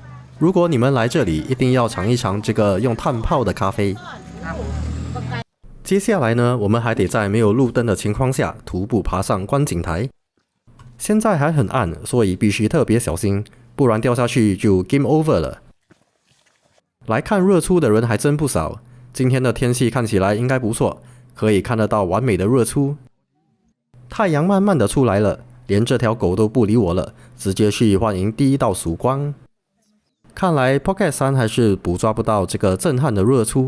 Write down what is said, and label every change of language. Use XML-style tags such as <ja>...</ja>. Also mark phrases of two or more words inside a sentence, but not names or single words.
<zh>如果你們來這裡，一定要嘗一嘗這個用炭泡的咖啡。接下來呢，我們還得在沒有路燈的情況下徒步爬上觀景台。現在還很暗，所以必須特別小心，不然掉下去就</zh> <en>game over</en> <zh>了。來看日出的人還真不少，今天的天氣看起來應該不錯，可以看得到完美的日出。太陽慢慢的出來了，連這條狗都不理我了，直接去歡迎第一道曙光。看來 Phuket 山還是捕捉不到這個震撼的日出。</zh>